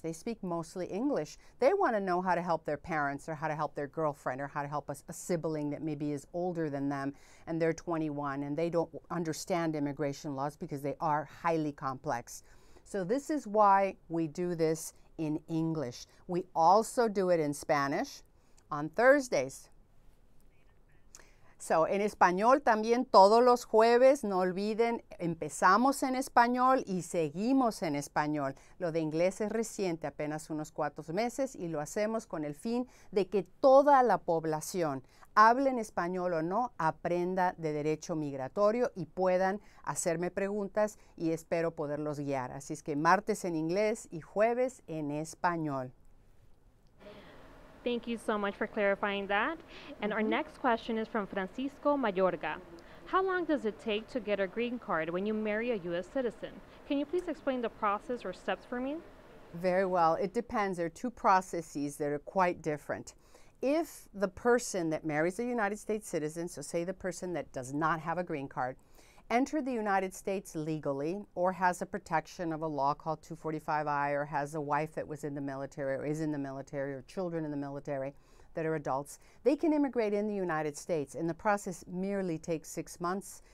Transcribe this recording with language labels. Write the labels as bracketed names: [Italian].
[English] They speak mostly English. They want to know how to help their parents, or how to help their girlfriend, or how to help a sibling that maybe is older than them and they're 21 and they don't understand immigration laws because they are highly complex. So this is why we do this in English. We also do it in Spanish on Thursdays. [Spanish] So, en español también todos los jueves, no olviden, empezamos en español y seguimos en español. Lo de inglés es reciente, apenas unos 4 meses, y lo hacemos con el fin de que toda la población, hable en español o no, aprenda de derecho migratorio y puedan hacerme preguntas y espero poderlos guiar. Así es que martes en inglés y jueves en español. [English] Thank you so much for clarifying that. And our next question is from Francisco Mayorga. How long does it take to get a green card when you marry a U.S. citizen? Can you please explain the process or steps for me? Very well. It depends. There are 2 processes that are quite different. If the person that marries a United States citizen, so say the person that does not have a green card, entered the United States legally or has a protection of a law called 245I or has a wife that was in the military or is in the military or children in the military that are adults, they can immigrate in the United States, and the process merely takes 6 months.